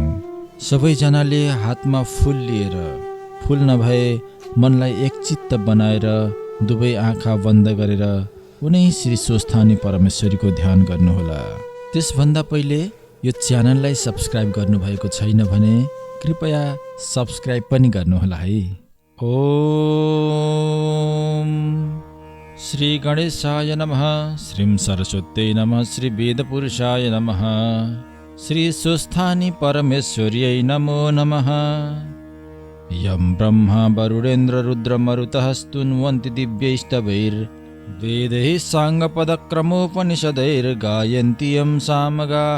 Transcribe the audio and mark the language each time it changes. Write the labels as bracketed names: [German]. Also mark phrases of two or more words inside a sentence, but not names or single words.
[Nepali] सबैजनाले हातमा फुल लिएर, फुल नभए मनलाई एकचित्त बनाएर दुवै आँखा बन्द गरेर उनै श्री स्वस्थानी परमेश्वरीको ध्यान गर्नुहोला। त्यसभन्दा पहिले यो च्यानललाई सब्स्क्राइब गर्नुभएको छैन भने कृपया सब्स्क्राइब पनि गर्नुहोला है। [Sanskrit] ओम श्री गणेशाय नमः, श्रीं सरस्वत्यै नमः, श्री वेदपुरुषाय नमः, श्री स्वस्थानी परमेश्वर्यै नमो नमः। यं ब्रह्मा वरुणेन्द्र रुद्रमरुतः स्तुन्वन्ति दिव्यैस्तवैर्वेदैः साङ्गपदक्रमोपनिषदैर्गायन्ति यं सामगाः।